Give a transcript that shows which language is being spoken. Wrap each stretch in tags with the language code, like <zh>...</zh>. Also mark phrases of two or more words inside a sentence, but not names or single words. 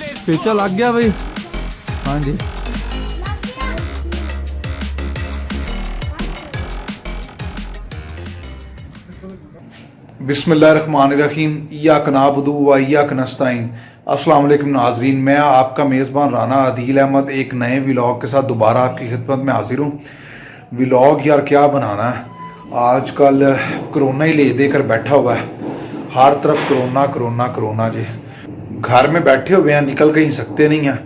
<ur>پیچا لگ گیا بھائی۔ ہاں جی</ur> <ar>بسم الله الرحمن الرحيم إياك نعبد وإياك نستعين.</ar> <ur>السلام علیکم ناظرین، میں آپکا میزبان رانا عادل احمد ایک نئے ولاگ کے ساتھ دوبارہ آپکی خدمت میں حاضر ہوں. ولاگ یار کیا بنانا ہے، آجکل کورونا ہی لے دیکر بیٹھا ہوا ہے، ہر طرف کورونا کورونا کورونا جی. گھر میں بیٹھے ہوئے ہیں، نکل کہیں سکتے نہیں ہیں.</ur>